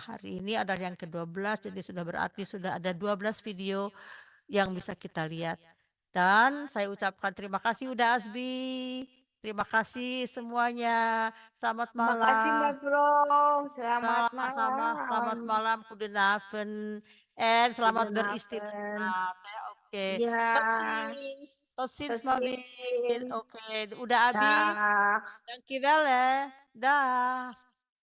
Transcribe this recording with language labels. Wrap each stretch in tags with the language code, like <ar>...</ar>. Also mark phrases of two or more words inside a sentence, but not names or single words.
<id>Hari ini adalah yang ke-12, jadi sudah berarti sudah ada 12 video yang bisa kita lihat. Dan saya ucapkan terima kasih Uda Asbi. Terima kasih semuanya. Selamat Terima kasih Mbak malam. Bro. Selamat Sama-sama, selamat malam. malam,</id> <nl>goedenavond. En selamat Goedenavond.</nl> <id>beristirahat. Ya, oke. Iya,</id> <nl>Tot ziens. Tot ziens, tot Mabin. ziens.</nl> <id>Oke, udah Abi.</id> <nl>Dag. Dankjewel ya. Dah.</nl>